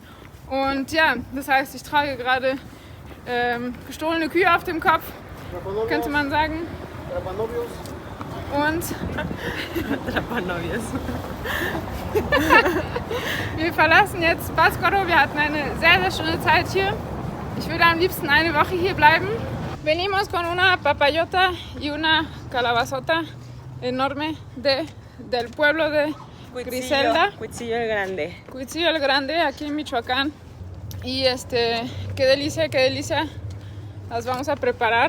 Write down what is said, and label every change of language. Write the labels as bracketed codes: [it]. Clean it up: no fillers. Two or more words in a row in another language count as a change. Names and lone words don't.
[de] Und ja, das heißt, ich trage gerade gestohlene Kühe auf dem Kopf, könnte man sagen. Und wir verlassen jetzt Pátzcuaro. Wir hatten eine sehr, sehr schöne Zeit hier. Ich würde am liebsten eine Woche hier bleiben. [es] Venimos con una papayota y una calabazota enorme del pueblo de Griselda. Cuitzillo el Grande. Cuitzillo el Grande, aquí en Michoacán. Y qué delicia. Las vamos a preparar.